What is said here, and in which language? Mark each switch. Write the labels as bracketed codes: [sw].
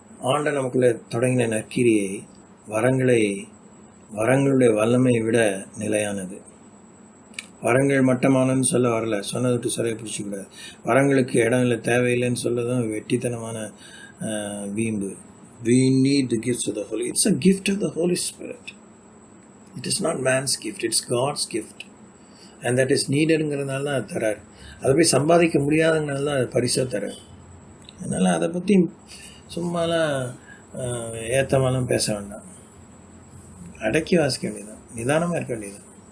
[ta] ஆண்ட நமக்குள்ளே தொடங்கின நற்கிரியை வரங்களுடைய வல்லமையை விட நிலையானது. வரங்கள் மட்டமானன்னு சொல்ல வரல, சொன்னதை விட்டு சிறையை பிடிச்சிக்கூடாது. வரங்களுக்கு இடம் இல்லை, தேவையில்லைன்னு சொல்லதான் வெட்டித்தனமான வீம்பு. [en] We need the gifts of the Holy. It's a gift of the Holy Spirit. It is not man's gift, it's God's gift. And that is needed [ta] ங்கிறதுனால தான் அது தரார். அதை போய் சம்பாதிக்க முடியாதுங்கிறதுனால தான் அது பரிசாக தரார். அதனால் அதை பற்றி சும்மாலாம் ஏத்தமாலாம் பேச வேண்டாம். அடக்கி வாசிக்க வேண்டியதான், நிதானமாக இருக்க வேண்டியதான்.